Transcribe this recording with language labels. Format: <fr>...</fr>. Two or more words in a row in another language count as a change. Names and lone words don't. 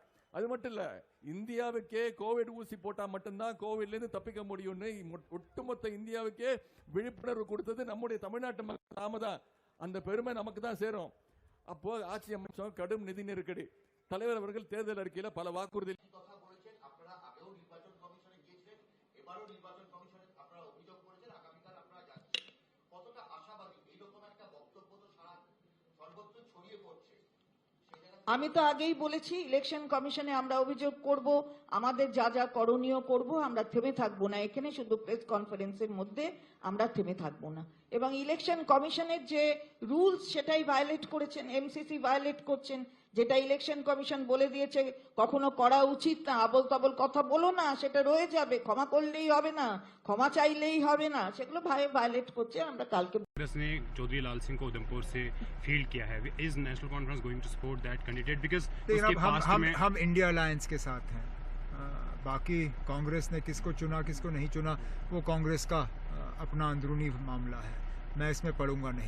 <ta>அது மட்டும் இல்ல, இந்தியாவுக்கே கோவிட் ஊசி போட்டா மட்டும்தான் கோவிட்ல இருந்து தப்பிக்க முடியும்னு ஒட்டுமொத்த இந்தியாவுக்கே விழிப்புணர்வு கொடுத்தது நம்முடைய தமிழ்நாட்டு மக்கள் நாம தான். அந்த பெருமை நமக்கு தான் சேரும். அப்போ ஆட்சி அமைச்சோம், கடும் நிதி நெருக்கடி. தலைவர் அவர்கள் தேர்தல் அறிக்கையில பல வாக்குறுதி</ta> <bn>আমি তো আগেই বলেছি ইলেকশন কমিশনে আমরা অভিযোগ করব, আমাদের যা যা করণীয় করব, আমরা থেমে থাকবো না। এখানে শুধু</bn> <en>press conference-er</en> <bn>মধ্যে আমরা থেমে থাকবো না। এবং ইলেকশন কমিশনের যে রুলস সেটাই ভায়োলেট করেছেন, এমসিসি ভায়োলেট করছেন। যেটা ইলেকশন কমিশন বলে দিয়েছে কখনো করা উচিত না, আবল তাবল কথা বলো না, সেটা রয়ে যাবে, ক্ষমা করলেই হবে না, ক্ষমা চাইলেই হবে না, সেগুলো ভায়োলেট করছে। আমরা কালকে</bn> <hi>कांग्रेस ने चौधरी लाल सिंह को उधमपुर से फील्ड किया है।</hi> <en>Is National Conference going to support that candidate? बिकॉज़</en> <hi>हम इंडिया अलायंस के साथ हैं। बाकी कांग्रेस ने किसको चुना किसको नहीं चुना वो कांग्रेस का अपना अंदरूनी मामला है, मैं इसमें पढ़ूंगा नहीं।</hi>